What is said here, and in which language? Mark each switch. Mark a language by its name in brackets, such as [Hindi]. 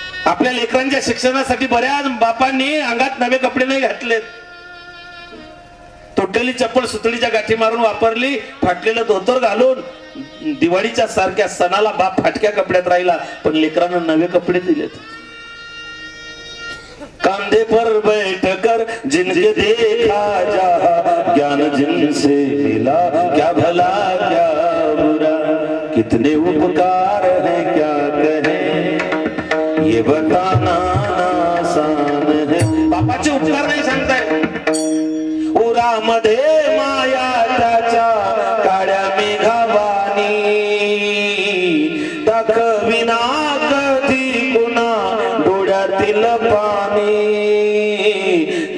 [Marathi] आपल्या लेकरांच्या शिक्षणासाठी बऱ्याच बापांनी अंगात नवे कपडे नाही घातलेत. तुटलेली चप्पल सुतळीच्या गाठी मारून वापरली, फाटलेलं धोतर घालून दिवाळीच्या सारख्या सणाला बाप फाटक्या कपड्यात राहिला, पण लेकरांना नवे कपडे दिलेत. [Hindi] कांधे पर बैठ कर जिनके देखा जा, ज्ञान जिनसे मिला क्या भला क्या बुरा, कितने उपकार है क्या कहें ये बताना आसान है. [Marathi] बापाचे उपकार नाही सांगताय. उरामध्ये माया त्याच्या काळ्या मेघावानी, दाखविना कधी कुणा डोळ्यातील पाणी.